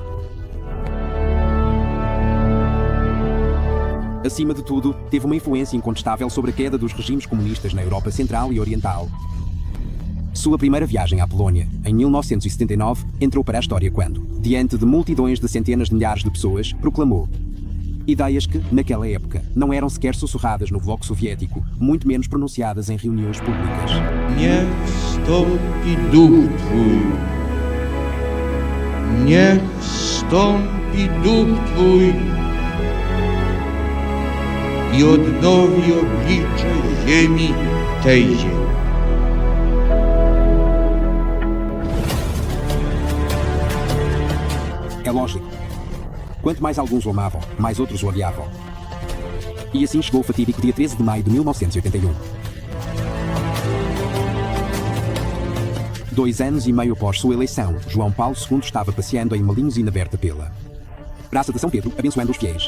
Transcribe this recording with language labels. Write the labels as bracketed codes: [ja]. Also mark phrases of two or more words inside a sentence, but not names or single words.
[pt] Acima de tudo, teve uma influência incontestável sobre a queda dos regimes comunistas na Europa Central e Oriental. Sua primeira viagem à Polónia, em 1979, entrou para a história quando, diante de multidões de centenas de milhares de pessoas, proclamou ideias que, naquela época, não eram sequer sussurradas no bloco soviético, muito menos pronunciadas em reuniões públicas. [pl] Niech wstąpi duch Twój. Niech wstąpi duch Twój i odnowi oblicze ziemi tejże. [pt] É lógico. Quanto mais alguns o amavam, mais outros o odiavam. E assim chegou o fatídico dia 13 de maio de 1981. 2 anos e meio após sua eleição, João Paulo II estava passeando em uma limusine aberta pela Praça de São Pedro, abençoando os fiéis.